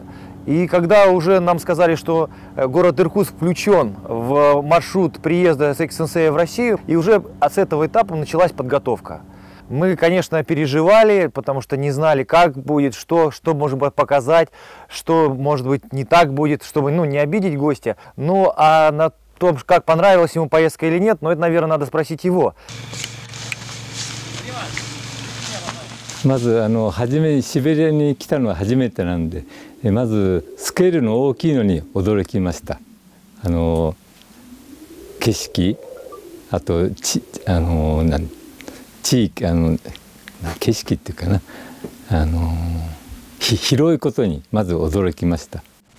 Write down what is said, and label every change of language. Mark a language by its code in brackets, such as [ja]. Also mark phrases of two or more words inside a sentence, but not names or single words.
[ru] И когда уже нам сказали, что город Иркутск включен в маршрут приезда Усеки-сенсея в Россию, и уже с этого этапа началась подготовка. Мы, конечно, переживали, потому что не знали, как будет, что можем показать, что, может быть, не так будет, чтобы не обидеть гостя. А на том, как понравилась ему поездка или нет, это, наверное, надо спросить его. [ja] まず初めにシベリアに来たのは初めてなんで、まずスケールの大きいのに驚きました。景色、あと地域景色っていうかな、広いことにまず驚きました。